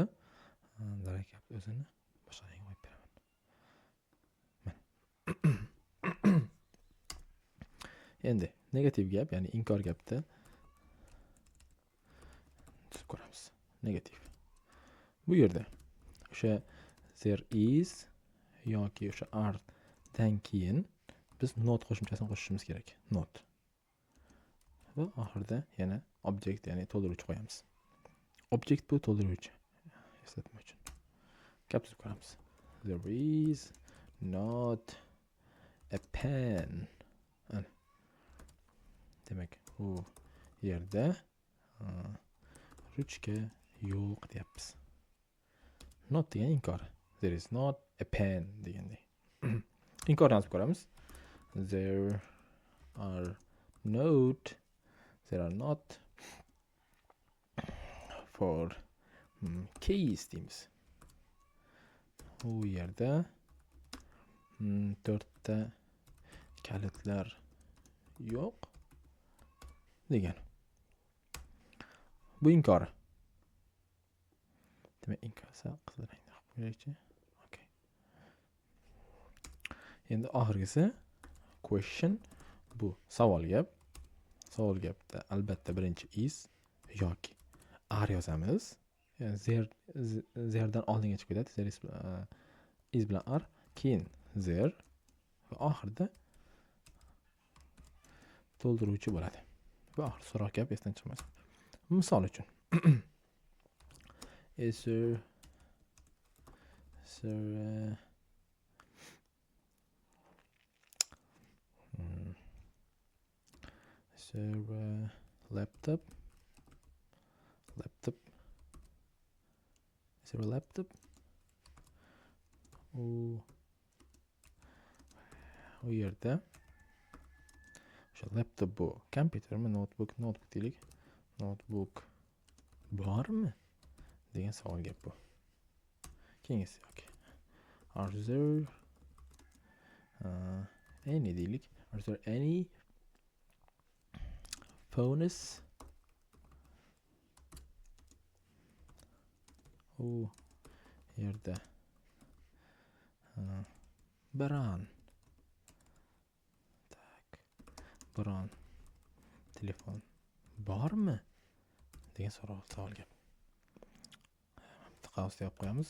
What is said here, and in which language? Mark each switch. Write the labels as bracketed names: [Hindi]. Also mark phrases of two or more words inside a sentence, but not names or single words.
[Uzbek] Darak kabi o'zini boshqa rang qo'yib beraman. Endi negativ gap, ya'ni inkor gapda tuzib ko'ramiz. Negativ. Bu yerda o'sha [English] there is [Uzbek] yoki o'sha are dan keyin biz not qo'shimchasini qo'shishimiz kerak. Not. Va oxirida yana object, ya'ni to'ldiruvchi qo'yamiz. Object bu to'ldiruvchi. Eslatma uchun. Gap tuzib ko'ramiz. [English] There is not a pen. [Uzbek] Demak, u yerda ruchka yo'q deyapmiz. Not degan inkor. [English] There is not a pen degandek. [Uzbek] Inkorni yozib ko'ramiz. [English] There are not for keys deymiz. [Uzbek] U yerda 4 ta kalitlar yo'q degan. Bu inkor. Demak, inkorsa qizil rangda qilib qo'yaylikchi. Okay. Endi oxirgisi question. Bu savol gap. Savol gapda albatta birinchi is yoki are yozamiz. Zerdan oldinga chiqib ketadi. There is bilan are, keyin there va oxirida to'ldiruvchi bo'ladi. Bu oxir so'roq gap esdan chiqmasin. Misol uchun. Laptop. [English] Is there a laptop? [Uzbek] U yerda o'sha laptop bu kompyutermi, notebook deylik. Notebook bormi degan savol gap bu. Keyingisi yoki. [English] Are there any deylik. Are there any phones. [Uzbek] U yerda biron biron telefon bormi degan savolga qavs deb qo'yamiz.